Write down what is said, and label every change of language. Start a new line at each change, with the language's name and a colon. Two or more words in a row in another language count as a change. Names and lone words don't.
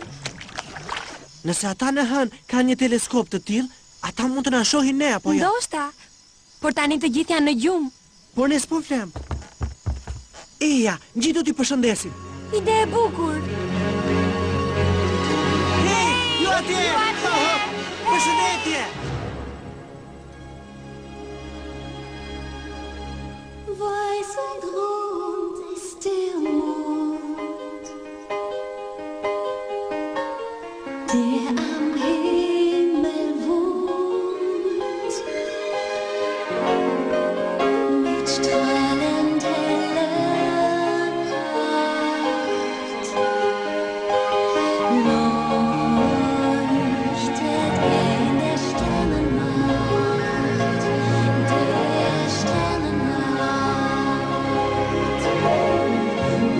Albanian: Nëse ata në hënë kanë një teleskop të tillë, ata mund të na shohin ne apo jo? Ndoshta. Por tani të gjithë janë në gjumë. Por ne s'po flem. Eja, gjithë do t'i përshëndesim. Ide e bukur. Hej, ju atje! Përshëndetje!
German: Weißer Grund ist der Mond, der am Himmel wohnt, mit strahlend heller Pracht leuchtet in der Sternennacht, der Sternennacht.